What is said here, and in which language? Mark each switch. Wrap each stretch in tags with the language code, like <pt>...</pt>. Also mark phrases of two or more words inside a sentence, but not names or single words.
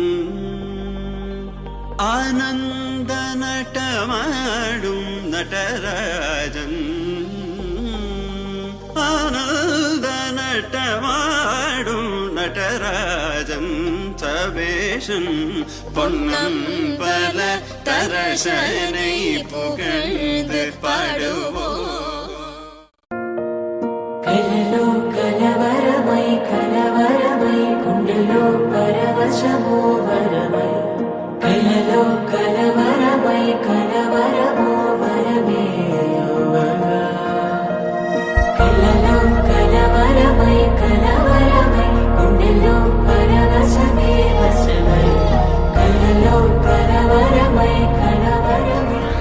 <ta>ஆனந்த நடமாடும் நடராஜன் ஆனந்த நடமாடும் நடராஜன் சபேஷன் பொன்னம் பல தரசனை புகழ்ந்து பாடுவோம்</ta> <te>కలలో కలవరమై కలవరమై గుండెలో పరవశమో వరమై కలలో కలవరమై కలవరమో వరమే యువగా కలలో కలవరమై కలవరమై గుండెలో పరవశమే వశమై కలలో కలవరమై కలవరమై</te>